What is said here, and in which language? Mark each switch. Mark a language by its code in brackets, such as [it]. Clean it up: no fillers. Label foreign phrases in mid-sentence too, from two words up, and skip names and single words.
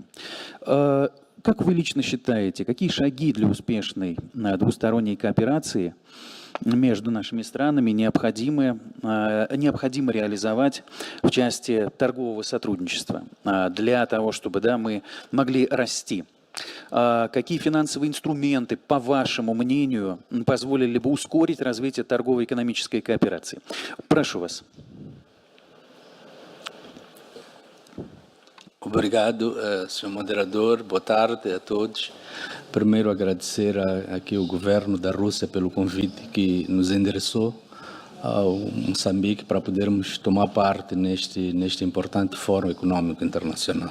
[ru] Как вы лично считаете, какие шаги для успешной двусторонней кооперации между нашими странами необходимо реализовать в части торгового сотрудничества для того, чтобы мы могли расти? Какие финансовые инструменты, по вашему мнению, позволили бы ускорить развитие торгово-экономической кооперации? Прошу вас. [pt] Obrigado, senhor moderador. Boa tarde a todos. Primeiro, agradecer aqui ao governo da Rússia pelo convite que nos endereçou ao Moçambique para podermos tomar parte neste importante fórum econômico internacional.